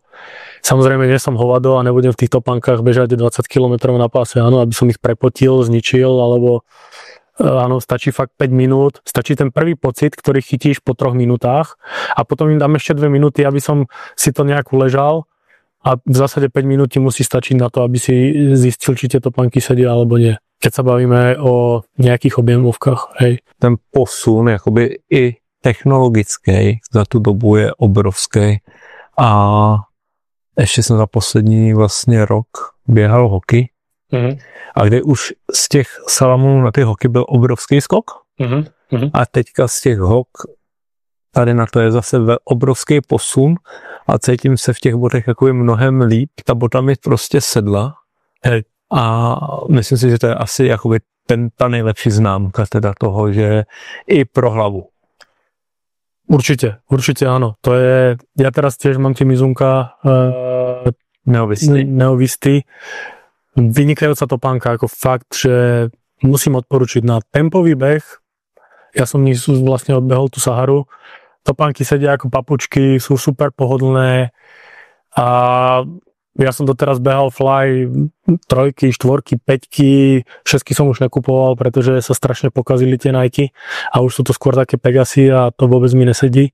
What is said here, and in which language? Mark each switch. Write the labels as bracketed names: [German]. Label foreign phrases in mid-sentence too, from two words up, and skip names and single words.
[Slovak] Samozrejme, nie som hovado a nebudem v tých topánkach bežať 20 km na páse, áno, aby som ich prepotil, zničil, alebo áno, stačí fakt 5 minút. Stačí ten prvý pocit, ktorý chytíš po 3 minútach a potom im dám ešte 2 minúty, aby som si to nejak uležal a v zásade 5 minút ti musí stačiť na to, aby si zistil, či tie topánky sedia alebo nie. Keď sa bavíme o nejakých objemovkách, hej. [Czech] Ten posun, jakoby i technologický za tu dobu je obrovský a ještě jsem za poslední vlastně rok běhal hokej a kde už z těch salamů na ty hoky byl obrovský skok a teďka z těch hok tady na to je zase obrovský posun a cítím se v těch botech jakoby mnohem líp, ta bota mi prostě sedla. [Slovak] Hej. [Czech] A myslím si, že to je asi jakoby ta nejlepší známka teda toho, že i pro hlavu. [Slovak] Určite áno. To je, ja teraz tiež mám tie Mizunka Neovisty. Vynikajúca topánka, ako fakt, že musím odporučiť na tempový beh. Ja som vlastne odbehol tú Saharu. Topánky sedia ako papučky, sú super pohodlné a ja som doteraz behal fly 3, 4, 5, 6 som už nekupoval, pretože sa strašne pokazili tie Nike a už sú to skôr také Pegasy a to vôbec mi nesedí.